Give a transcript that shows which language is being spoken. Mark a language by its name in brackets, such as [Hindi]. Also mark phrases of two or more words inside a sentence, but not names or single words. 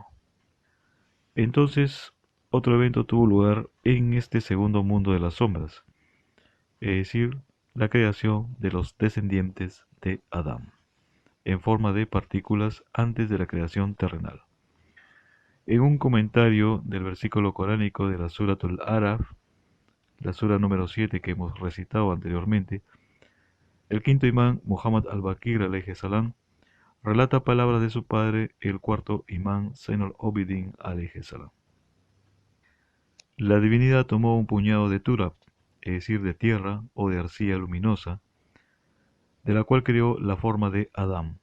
[Spanish] Entonces, otro evento tuvo lugar en este segundo mundo de las sombras, es decir, la creación de los descendientes de Adán, en forma de partículas antes de la creación terrenal. En un comentario del versículo coránico de la Suratul Araf, la sura número 7 que hemos recitado anteriormente, el quinto imán Muhammad al-Bakir [Arabic] عليه السلام [Spanish] relata palabras de su padre, el cuarto imán Zainul Abidin [Arabic] عليه السلام. [Spanish] La divinidad tomó un puñado de turab, es decir, de tierra o de arcilla luminosa, de la cual creó la forma de Adán.